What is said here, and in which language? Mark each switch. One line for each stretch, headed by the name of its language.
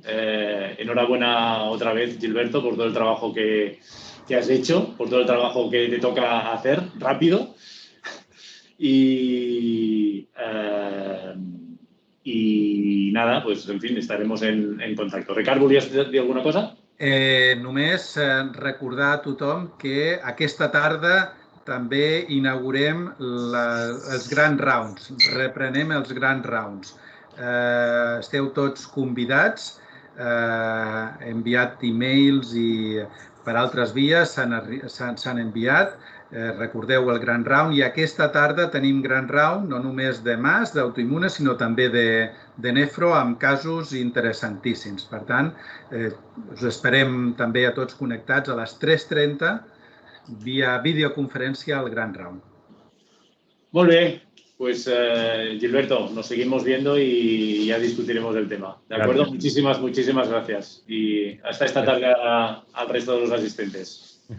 Spanish: Enhorabuena otra vez, Gilberto, por todo el trabajo que has hecho, por todo el trabajo que te toca hacer rápido. Y nada, pues en fin, estaremos en contacto.
Catalan: Ricard, volies dir alguna cosa? Només recordar a tothom que aquesta tarda també inaugurem els Grand Rounds, reprenem els Grand Rounds. Esteu tots convidats, he enviat e-mails i per altres vies s'han enviat. Recordeu el Grand Round i aquesta tarda tenim Grand Round no només de MAS, d'autoimmunes, sinó també de nefro amb casos interessantíssims. Per tant, us esperem també a tots connectats a les 3:30 via videoconferència al Grand Round. Molt bé,
Spanish: pues Gilberto, nos seguimos viendo y ya discutiremos del tema. ¿De acuerdo? Muchísimas gracias. Y hasta esta tarde al resto de los asistentes.